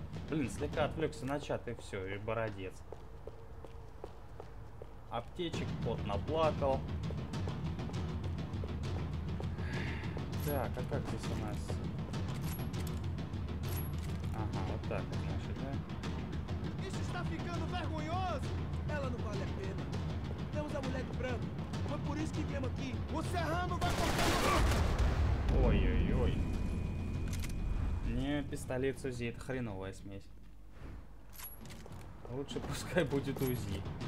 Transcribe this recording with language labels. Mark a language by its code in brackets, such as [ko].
[ru] Блин, слегка отвлекся на чат и все, и бородец. Аптечек, кот наплакал. Так, а как здесь у нас? Ага, вот так вот, значит, да? [pt] Isso está ficando vergonhoso! Ela não vale a pena. Temos a mulher de branco. Foi por isso que viemos aqui. O serrano vai cortar. Ой-ой-ой. [ru] Не, пистолет с УЗИ, это хреновая смесь. Лучше пускай будет УЗИ.